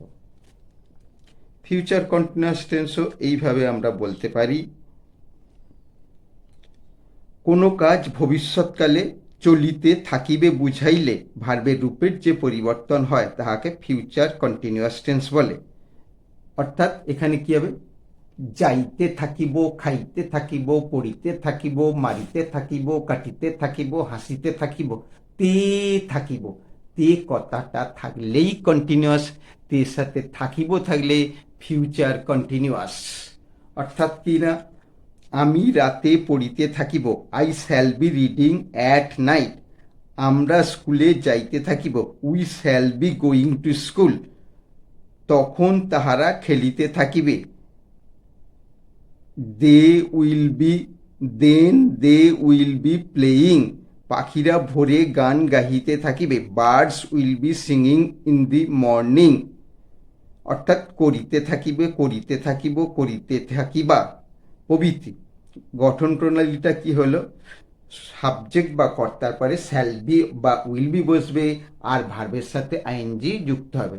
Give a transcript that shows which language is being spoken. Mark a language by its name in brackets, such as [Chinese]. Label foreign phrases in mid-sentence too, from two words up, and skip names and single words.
[Bangla] ফিউচার কন্টিনিউয়াস টেন্সও এইভাবে আমরা বলতে পারি, কোনো কাজ ভবিষ্যৎকালে চলিতে থাকিবে বুঝাইলে ভার্বের রূপের যে পরিবর্তন হয় তাহাকে [English] future continuous tense [Bangla] বলে। অর্থাৎ এখানে কি হবে? যাইতে থাকিব, খাইতে থাকিব, পড়িতে থাকিব, মারিতে থাকিব, কাটিতে থাকিব, হাসিতে থাকিব, তে থাকিব। তে কথাটা থাকলেই কন্টিনিউয়াস, তে সাথে থাকিব থাকলে [English] future continuous. [Bangla] অর্থাৎ কি না? আমি রাতে পড়িতে থাকিব, [English] I shall be reading at night. [Bangla] আমরা স্কুলে যাইতে থাকিব, [English] We shall be going to school. [Bangla] তখন তাহারা খেলিতে থাকিবে, [English] They will be then they will be playing. [Bangla] পাখিরা ভোরে গান গাহিতে থাকিবে, [English] Birds will be singing in the morning. [Bangla] অর্থাৎ করিতে থাকিবে, করিতে থাকিব, করিতে থাকিবা প্রভৃতি। গঠন প্রণালীটা কি হলো? সাবজেক্ট বা কর্তার পরে [English] shall be [Bangla] বা [English] will be [Bangla] বসবে, আর ভার্বের সাথে আইএনজি যুক্ত হবে।